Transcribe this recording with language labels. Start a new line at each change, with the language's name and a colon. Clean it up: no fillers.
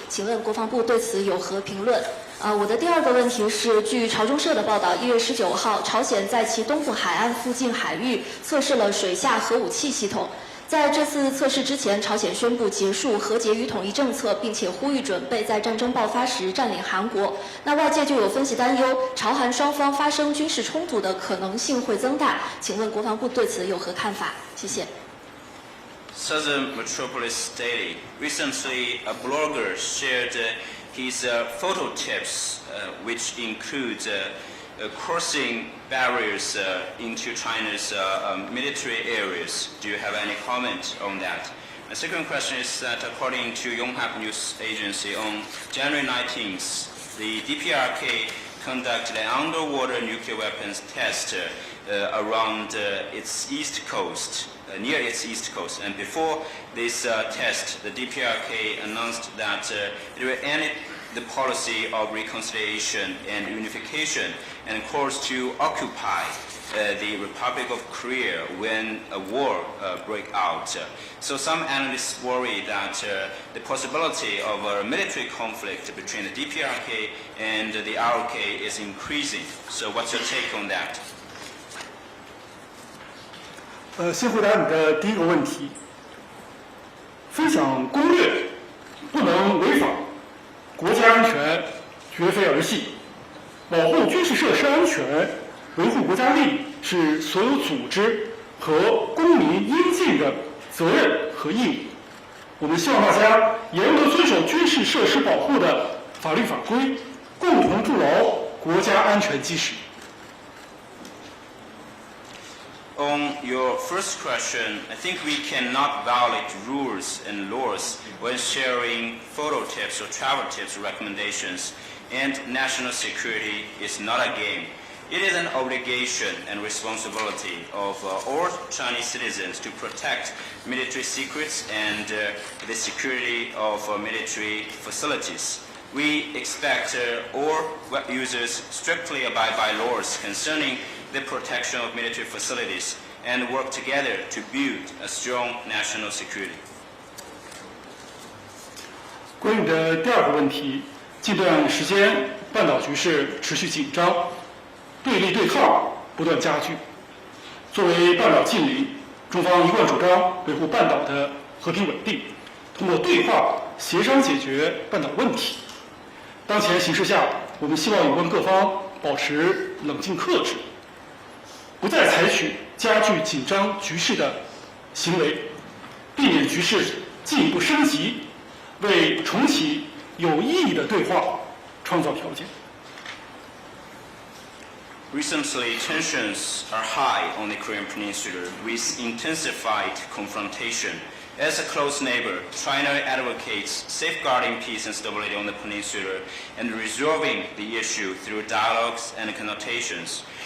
Chinese: 请问国防部对此有何评论？我的第二个问题是，据朝中社的报道，1月19号，朝鲜在其东部海岸附近海域测试了水下核武器系统。在这次测试之前，朝鲜宣布结束核结与统一政策，并且呼吁准备在战争爆发时占领韩国。那外界就有分析担忧，朝韩双方发生军事冲突的可能性会增大。请问国防部对此有何看法？谢谢。
English: Southern Metropolis Daily. Recently, a blogger shared his photo tips, which include crossing barriers into China's military areas. Do you have any comment on that? My second question is that according to Yonhap News Agency, on January 19th, the DPRK conducted an underwater nuclear weapons test around its east coast, near its east coast. And before this test, the DPRK announced that it will end the policy of reconciliation and unification and calls to occupy the Republic of Korea when a war breaks out. So some analysts worry that the possibility of a military conflict between the DPRK and the ROK is increasing. So what's your take on that?
Chinese: 先回答你的第一个问题。分享攻略不能违法，国家安全绝非儿戏。保护军事设施安全，维护国家利益是所有组织和公民应尽的责任和义务。我们希望大家严格遵守军事设施保护的法律法规，共同筑牢国家安全基石。
English: On your first question, I think we cannot violate rules and laws when sharing photo tips or travel tips or recommendations, and national security is not a game. It is an obligation and responsibility of all Chinese citizens to protect military secrets and the security of military facilities. We expect all web users strictly abide by laws concerning the protection of military facilities and work together to build a strong national security.
Chinese: 关于你的第二个问题，近段时间半岛局势持续紧张，对立对抗不断加剧。作为半岛近邻，中方一贯主张维护半岛的和平稳定，通过对话协商解决半岛问题。当前形势下，我们希望有关各方保持冷静克制，不再采取加剧紧张局势的行为，避免局势进一步升级，为重启有意义的对话创造条件。
English: Recently, tensions are high on the Korean Peninsula with intensified confrontation. As a close neighbor, China advocates safeguarding peace and stability on the peninsula and resolving the issue through dialogues and consultations.